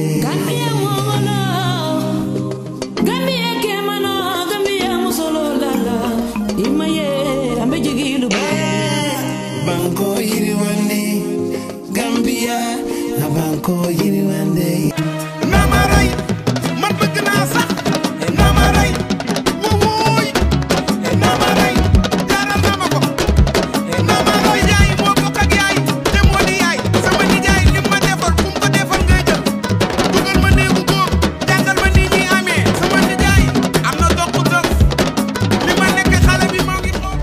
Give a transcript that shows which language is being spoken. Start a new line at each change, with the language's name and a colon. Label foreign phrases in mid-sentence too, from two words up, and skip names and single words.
Mandingo: Gambia Momono, Gambia Kemano, Gambia Musolo Lala, Imaye, Ambejigilu Banko Yiriwandi, Gambia, Banko Yiriwandi.
Wolof: Namaray, man bëgg naa sax. Namaray, wooy. Namaray, jaaral naa ma ko. Namaray yaay moo bokk ak yaay, te moo di yaay. Sama nijaay li ma defal fu mu ko defal ngay jël. Dugal ma néegu góor, jàngal ma ni ñuy amee. Sama nijaay am na dox bu dox. Li ma nekk xale bi moo ngi xool.